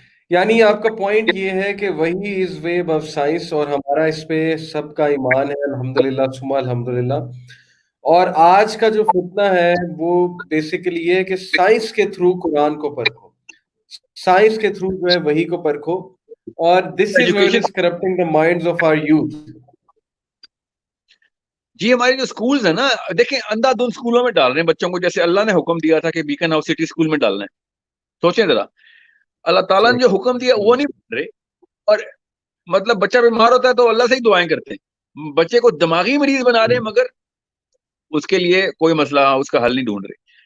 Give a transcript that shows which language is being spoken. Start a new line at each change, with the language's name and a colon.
Urdu: یعنی آپ کا پوائنٹ یہ ہے کہ وہی از ویب آف سائنس، اور ہمارا اس پہ سب کا ایمان ہے الحمدللہ ثم الحمدللہ. اور آج کا جو فتنہ ہے وہ بیسیکلی یہ ہے کہ سائنس کے تھرو قرآن کو پرکھو، سائنس کے تھرو جو ہے وہی کو پرکھو، اور دس is where education.
English: It's corrupting the minds of our youth.
Urdu: جی ہماری جو اسکولز ہیں نا، دیکھیں اندھا دھند اسکولوں میں ڈال رہے ہیں بچوں کو، جیسے اللہ نے حکم دیا تھا کہ بیکن ہاؤس سٹی اسکول میں ڈالنا ہے. سوچیں ذرا، اللہ تعالیٰ نے جو حکم دیا وہ نہیں مان رہے، اور مطلب بچہ بیمار ہوتا ہے تو اللہ سے ہی دعائیں کرتے ہیں، بچے کو دماغی مریض بنا رہے ہیں مگر اس کے لیے کوئی مسئلہ اس کا حل نہیں ڈھونڈ رہے.